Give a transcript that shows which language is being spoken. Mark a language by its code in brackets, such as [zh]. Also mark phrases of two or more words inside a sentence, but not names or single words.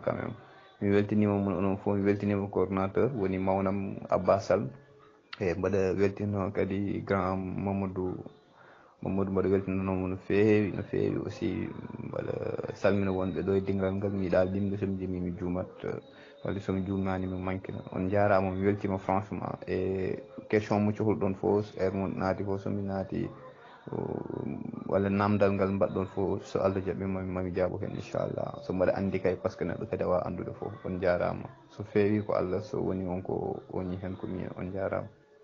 [fr] quand même [ff] mi weltinima mon onon fof, mi weltinima coordinateur woni mawnam Abba Sall, e mbaɗa weltino kadi grand Mamadou mbaɗa weltinonomo no feewi aussi mbaɗa salmina wonɓe ɗo e dingal ngal mi yiiɗa limde somi jimi mi juumat wadde somi juumnani mi manquina on jarama mi weltima franchement e question mo cohluɗon fof mo naati fof somi naati walla namdal ngal mbaɗɗon fof so Allah jaɓi mami jaabo hen inchallah so mbaɗa andi kay [fr] par ce que [ff] neɗɗo kadi a wawa andude fof on jarama so feewi ko Allah so woni wonko woni hen ko miin on jarama.